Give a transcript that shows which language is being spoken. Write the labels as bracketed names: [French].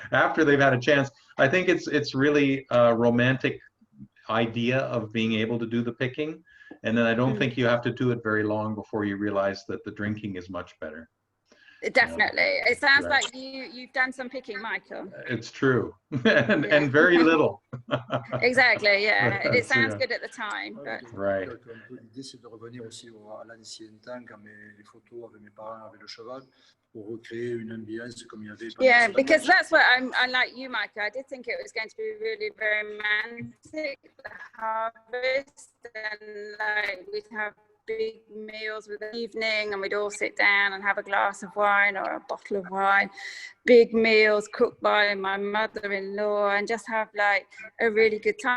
[English] After they've had a chance, I think it's really a romantic idea of being able to do the picking, and then I don't think you have to do it very long before you realize that the drinking is much better. Definitely. It sounds like you've done some picking, Michael. It's true. And very little. Exactly, yeah. It sounds good at the time. But... Right. [French] L'idée, c'est de revenir aussi à l'ancien temps, quand les photos avec mes parents avec le cheval, pour recréer une ambiance comme il y avait. [English] Yeah, because that's what I like you, Michael. I did think it was going to be really very romantic, the harvest, and like we'd have big meals with the evening, and we'd all sit down and have a glass of wine or a bottle of wine, big meals cooked by my mother-in-law, and just have like a really good time.